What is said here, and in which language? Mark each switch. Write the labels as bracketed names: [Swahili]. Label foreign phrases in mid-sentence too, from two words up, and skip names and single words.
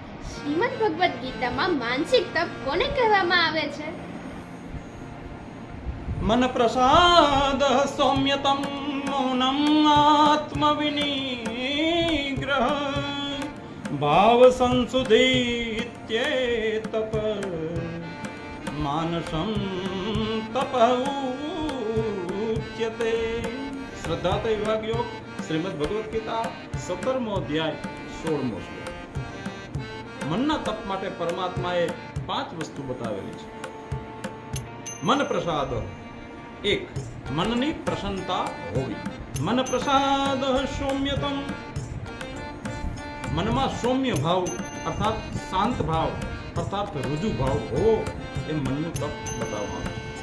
[Gujarati] શ્રીમદ ભગવદ્ ગીતામાં માનસિક તપ કોને કહેવામાં આવે છે? [Sanskrit] मन प्रसाद सौम्यतम मौनम आत्मविनिग्रह भाव संसुदित्ये तप मानसम तप उच्यते। श्रद्धाते विभाग योग श्रीमद भगवद गीता [Gujarati] 17મો અધ્યાય 16મો શ્લોક। મનના તપ માટે પરમાત્માએ 5 વસ્તુ બતાવેલી છે। મન પ્રસાદ, એક મનની પ્રસન્નતા હોવી। મન પ્રસાદ સૌમ્યતમ, મનમાં સૌમ્ય ભાવ અર્થાત શાંત ભાવ અર્થાત રુજુ ભાવ હોવો એ મનનું તપ બતાવવામાં આવે છે।